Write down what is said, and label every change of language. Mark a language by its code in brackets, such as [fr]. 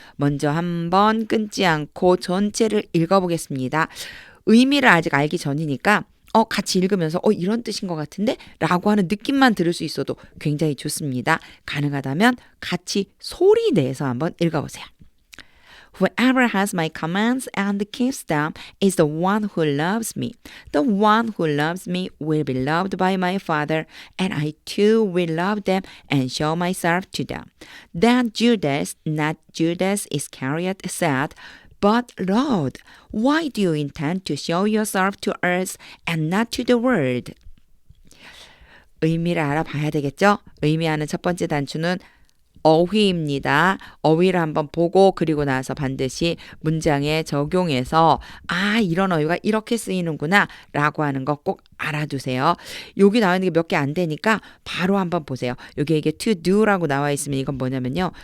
[ko] 먼저 한번 끊지 않고 전체를 읽어보겠습니다. 의미를 아직 알기 전이니까 같이 읽으면서 이런 뜻인 것 같은데? 라고 하는 느낌만 들을 수 있어도 굉장히 좋습니다. 가능하다면 같이 소리 내서 한번 읽어보세요. [en] Whoever has my commands and keeps them is the one who loves me. The one who loves me will be loved by my Father, and I too will love them and show myself to them. Then Judas, not Judas Iscariot, said, But Lord, why do you intend to show yourself to us and not to the world? [ko] 의미를 알아봐야 되겠죠? 의미하는 첫 번째 단추는 어휘입니다. 어휘를 한번 보고 그리고 나서 반드시 문장에 적용해서 이런 어휘가 이렇게 쓰이는구나 라고 하는 거 꼭 알아두세요. 여기 나와 있는 게 몇 개 안 되니까 바로 한번 보세요. 여기 이게 to do라고 나와 있으면 이건 뭐냐면요.